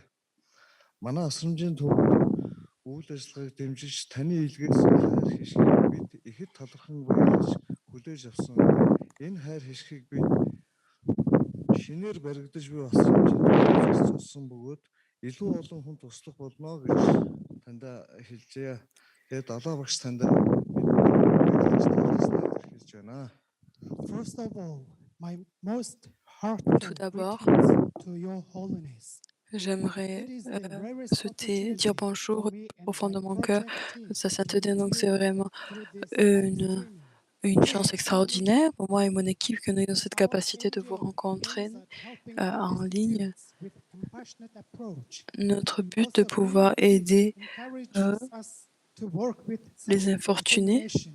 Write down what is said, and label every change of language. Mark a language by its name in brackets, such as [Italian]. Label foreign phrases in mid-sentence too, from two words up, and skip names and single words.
[Mongolian] Манай асрамжийн төвд үйл ажиллагааг дэмжиж таны илгээс хайр хишгийг бид ихэд талархан баярлаж хүлээж авсан. Энэ хайр хишгийг бид шинээр баригдаж буй асрамжийн төвд бөгөөд илүү олон хүнд туслах болно гэж танд хэлжээ. Тэгээд далаа багш танд хэлж байна. [English] First of all, my most heartfelt greetings to your holiness. [French] J'aimerais souhaiter dire bonjour au fond de mon cœur à sa sainteté. Donc c'est vraiment une chance extraordinaire pour moi et mon équipe que nous ayons cette capacité de vous rencontrer en ligne. Notre but de pouvoir aider les infortunés.